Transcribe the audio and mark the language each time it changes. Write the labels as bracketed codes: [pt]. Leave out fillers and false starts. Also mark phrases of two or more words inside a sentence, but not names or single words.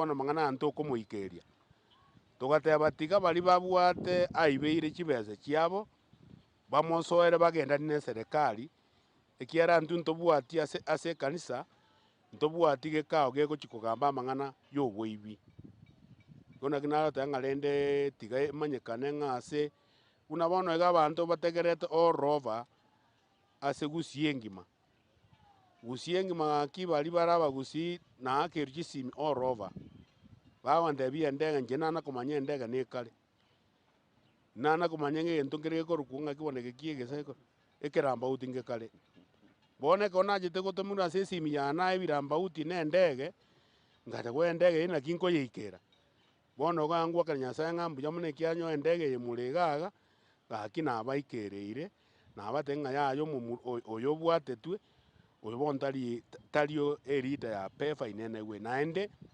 [guz] bono amang'ana aya ntokomoikeria togateba tiga bari babwate aibeire chibesa chiabo bamosoere bagendani na eserekari ekiara ntwe ntobwati ase ekanisa ntobwati gekao gegochi kogamba amang'ana ya oboibi igo naki naroteba ng'a rende tiga emanyekane ng'a ase buna bono iga abanto bategerete [en] all over [guz] ase Gusii engima gaki bari bara abagusii na akerujisimi [en] all over [guz] bagantebia endege inche nana komanya endege nekare nana komanya egento nkere gekorokwa ng'aki bono geki egese ekerambauti ngekare bono ekero nachete gotomerwa ase esimi yane ebirambauti na endege ngateba endege eye naki nkoyeikera bono igo angwakera Nyasaye ng'a mbuya buna ekianyoa endege eye more gaga gaki nabaikereire nabatebia ng'a yaya oyo obwatetwe oyo bono tario erida ya pefa inenegwe naende